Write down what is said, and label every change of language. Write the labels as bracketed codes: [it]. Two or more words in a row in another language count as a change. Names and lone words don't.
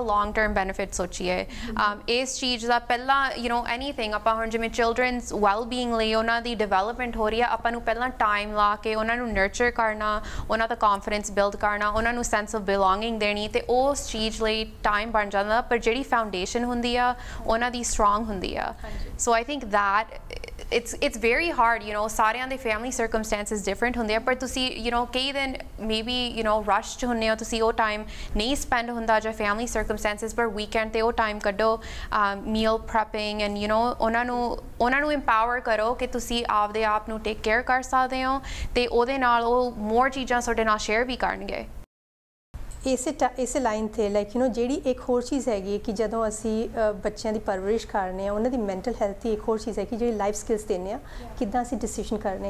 [en] long term benefit [pa] ਸੋਚੀਏ ਇਸ ਚੀਜ਼ ਦਾ ਪਹਿਲਾਂ ਐਨੀਥਿੰਗ ਆਪਾਂ ਹੁਣ ਜਿਵੇਂ [en] childrens well being [pa] ਲਈ ਉਹਨਾਂ ਦੀ ਡਿਵੈਲਪਮੈਂਟ ਹੋ ਰਹੀ ਆ ਆਪਾਂ ਨੂੰ ਪਹਿਲਾਂ ਟਾਈਮ ਲਾ ਕੇ ਉਹਨਾਂ ਨੂੰ ਨਰਚਰ ਕਰਨਾ ਉਹਨਾਂ ਦਾ [en] confidence build [pa] ਕਰਨਾ ਉਹਨਾਂ ਨੂੰ [en] sense of belonging [pa] ਦੇਣੀ ਤੇ ਉਸ ਚੀਜ਼ ਲਈ ਟਾਈਮ ਬਣ ਜਾਂਦਾ ਪਰ ਜਿਹੜੀ foundation ਹੁੰਦੀ ਆ ਉਹਨਾਂ ਦੀ strong ਹੁੰਦੀ ਆ [en] so I think that it's very hard [pa] ਸਾਰਿਆਂ ਦੇ [en] family circumstances different [pa] ਹੁੰਦੇ ਆ ਪਰ ਤੁਸੀਂ ਕਈ ਦਿਨ [en] maybe rush [pa] ਚ ਹੁੰਦੇ ਹੋ ਤੁਸੀਂ ਉਹ time ਨਹੀਂ spend ਹੁੰਦਾ ਜਾਂ [en] family circumstances [pa] ਪਰ weekend ਤੇ ਉਹ time ਕੱਢੋ [en] meal prepping and [pa] ਉਹਨਾਂ ਨੂੰ empower ਕਰੋ ਕਿ ਤੁਸੀਂ ਆਪਦੇ ਆਪ ਨੂੰ [en] take care [pa] ਕਰ ਸਕਦੇ ਹੋ ਤੇ ਉਹਦੇ ਨਾਲ ਉਹ more ਚੀਜ਼ਾਂ ਤੁਹਾਡੇ ਨਾਲ share ਵੀ ਕਰਨਗੇ ਇਸੇ ਲਾਈਨ 'ਤੇ ਲਾਈਕ ਜਿਹੜੀ ਇੱਕ ਹੋਰ ਚੀਜ਼ ਹੈਗੀ ਕਿ ਜਦੋਂ ਅਸੀਂ ਬੱਚਿਆਂ ਦੀ ਪਰਵਰਿਸ਼ ਕਰਨੇ ਆ ਉਹਨਾਂ ਦੀ [en] mental health [pa] ਦੀ ਇੱਕ ਹੋਰ ਚੀਜ਼ ਹੈ ਕਿ ਜਿਹੜੀ [en] life skills [pa] ਦਿੰਦੇ ਆ ਕਿੱਦਾਂ ਅਸੀਂ ਡਿਸੀਜਨ ਕਰਨੇ